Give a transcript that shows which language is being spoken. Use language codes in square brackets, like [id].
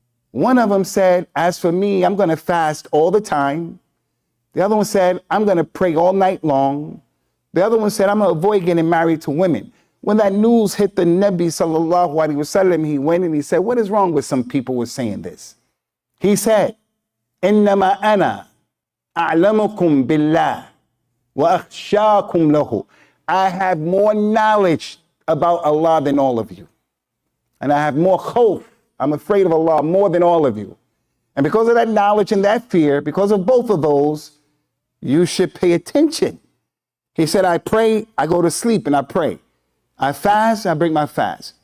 [en] One of them said, as for me, I'm going to fast all the time. The other one said, I'm going to pray all night long. The other one said, I'm going to avoid getting married to women. When that news hit the Nabi sallallahu alaihi wasallam, he went and he said, what is wrong with some people who are saying this? He said, [ar] إنما أنا أعلمكم بالله وأخشاكم له. [en] I have more knowledge about Allah than all of you. And I have more khawf. I'm afraid of Allah more than all of you. And because of that knowledge and that fear, because of both of those, you should pay attention. He said, I pray, I go to sleep and I pray. I fast, I break my fast.